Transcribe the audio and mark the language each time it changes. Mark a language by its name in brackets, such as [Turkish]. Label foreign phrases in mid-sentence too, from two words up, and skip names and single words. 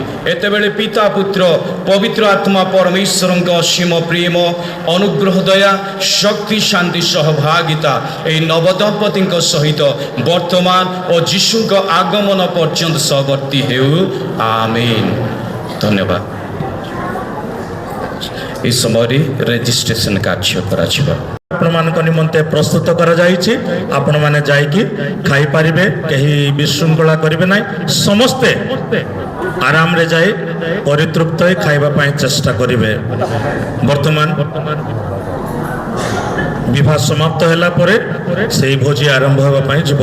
[Odia] ଏତେବେଳେ ପିତା ପୁତ୍ର ପବିତ୍ର ଆତ୍ମା ପରମେଶ୍ୱରଙ୍କ ଅସୀମ ପ୍ରେମ ଅନୁଗ୍ରହ ଦୟା ଶକ୍ତି ଶାନ୍ତି ସହଭାଗିତା ଏହି ନବଦମ୍ପତିଙ୍କ ସହିତ ବର୍ତ୍ତମାନ ଓ ଯୀଶୁଙ୍କ ଆଗମନ ପର୍ଯ୍ୟନ୍ତ ସହବର୍ତ୍ତୀ ହେଉ ଆମେନ୍। ଧନ୍ୟବାଦ। ଏହି ସମୟ ରେଜିଷ୍ଟ୍ରେସନ କାର୍ଯ୍ୟ କରା ଆପଣମାନଙ୍କ ନିମନ୍ତେ ପ୍ରସ୍ତୁତ କରାଯାଇଛି ଆପଣମାନେ ଯାଇକି ଖାଇପାରିବେ କେହି ବିଶୃଙ୍ଖଳା କରିବେ ନାହିଁ ସମସ୍ତେ ଆରାମରେ ଯାଇ ପରିତୃପ୍ତ ହୋଇ ଖାଇବା ପାଇଁ ଚେଷ୍ଟା କରିବେ। ବର୍ତ୍ତମାନ ବିବାହ ସମାପ୍ତ ହେଲା ପରେ ସେହି ଭୋଜି ଆରମ୍ଭ ହେବା ପାଇଁ ଯିବ।